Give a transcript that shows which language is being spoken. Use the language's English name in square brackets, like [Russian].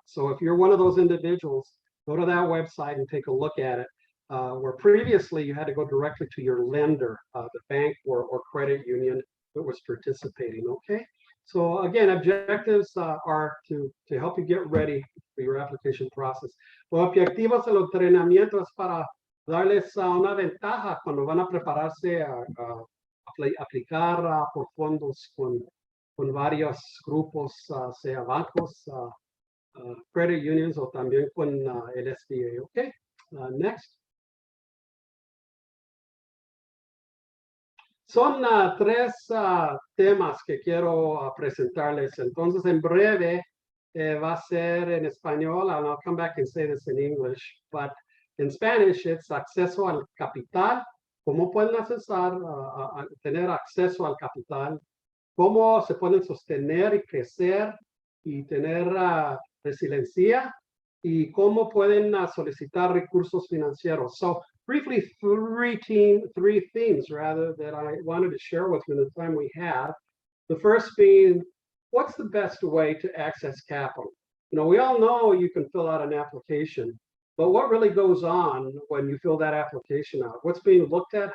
[English] So if you're one of those individuals, go to that website and take a look at it. Where previously you had to go directly to your lender, the bank or credit union that was participating, okay? So again, objectives are to help you get ready for your application process. [Spanish] Los objetivos del entrenamiento es para darles una ventaja cuando van a prepararse a aplicar por fondos con varios grupos, sea bancos, credit unions o también con el SBA, okay? Next. Son 3 temas que quiero presentarles. Entonces, en breve va a ser en español, [English] and I'll come back and say this in English, but in Spanish, it's [Spanish] acceso al capital. ¿Cómo pueden tener acceso al capital? ¿Cómo se pueden sostener y crecer y tener resiliencia? ¿Y cómo pueden solicitar recursos financieros? [English] So, briefly, 3 themes rather that I wanted to share with you in the time we have. The first being, what's the best way to access capital? You know, we all know you can fill out an application, but what really goes on when you fill that application out? What's being looked at?